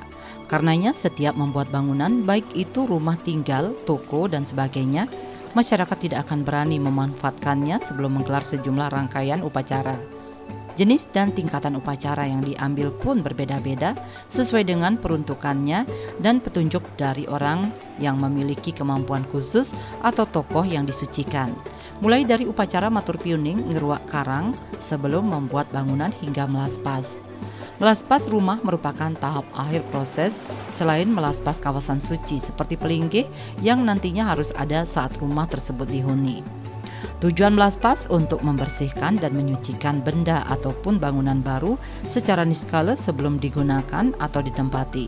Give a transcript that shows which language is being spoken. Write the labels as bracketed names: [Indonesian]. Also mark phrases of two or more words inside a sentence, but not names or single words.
[Indonesian] Karenanya setiap membuat bangunan, baik itu rumah tinggal, toko, dan sebagainya, masyarakat tidak akan berani memanfaatkannya sebelum menggelar sejumlah rangkaian upacara. Jenis dan tingkatan upacara yang diambil pun berbeda-beda sesuai dengan peruntukannya dan petunjuk dari orang yang memiliki kemampuan khusus atau tokoh yang disucikan. Mulai dari upacara matur piuning, ngeruak karang sebelum membuat bangunan hingga melaspas. Melaspas rumah merupakan tahap akhir proses selain melaspas kawasan suci seperti pelinggih yang nantinya harus ada saat rumah tersebut dihuni. Tujuan melaspas untuk membersihkan dan menyucikan benda ataupun bangunan baru secara niskala sebelum digunakan atau ditempati.